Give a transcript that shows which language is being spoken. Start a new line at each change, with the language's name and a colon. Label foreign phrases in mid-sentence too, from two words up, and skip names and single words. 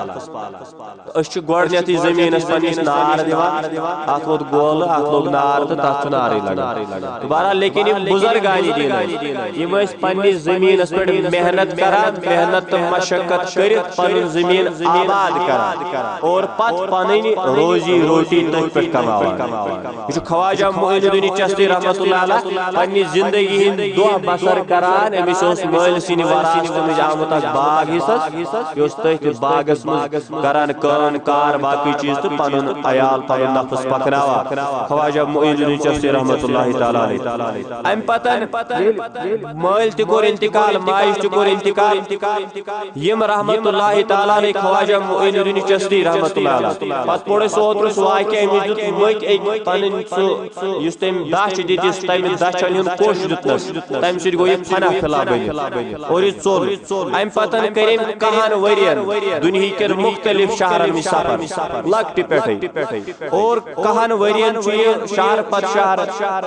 Kashmiri: أسۍ چھِ گۄڈٕنیتھٕے زٔمیٖنس پننِس نار دِوان اتھ ووت گولہٕ اتھ لوٚگ نار تہٕ تتھ چھُ نارٕے لگان تہٕ بہرحال لیکن یِم بُزرگانہِ دیٖن یِم ٲسۍ پننِس زٔمیٖنس پٮ۪ٹھ محنت کران محنت تہٕ مشقت کٔرِتھ پنُن زٔمیٖن آباد کران اور پتہٕ پنٕنۍ روزی روٹی تٔتھۍ پٮ۪ٹھ کماوان یہ چھُ خواجہ معین الدین چشتی
Arabic: رحمۃ اللہ علیہ
Kashmiri: پننہِ زندگی ہٕنٛدۍ دۄہ بسر کران أمِس اوس مٲلۍ سٕنٛدِ وراثتہٕ منٛز آمُت اکھ باغ حصس یہِ اوس تٔتھۍ باغس منٛز کران کٲم کار باقٕے چیٖز تہٕ پنُن عیال پنُن نفس پکناوان خواجہ معین الدین چشتی
Arabic: رحمۃ اللہ تعالی
Kashmiri: امہِ پتہٕ مٲلۍ تہِ کوٚر انتقال ماجہِ تہِ کوٚر انتقال یِم
Arabic: رحمۃ اللہ تعالی علیہ
Kashmiri: خواجہ معین الدین چشتی
Arabic: رحمۃ اللہ علیہ
Kashmiri: پتہٕ پوٚر اَسہِ اوترٕ سُہ واقعہ أمِس دیُت مٔکۍ أکۍ پنٕنۍ سُہ یُس تٔمۍ دچھ دِتِس تمہِ دچھن ہُنٛد کوٚش دیُتنس تمہِ سۭتۍ گوٚو یہِ فنا فِلا بٔنِتھ اور یہِ ژوٚل امہِ پتہٕ کٔرۍ أمۍ 10 ؤرین دُنہیٖکٮ۪ن مختلف شہرن منٛز سفر لۄکٹہِ پٮ۪ٹھٕے اور 10 ؤرین چھُ یہِ شہر پتہٕ شہر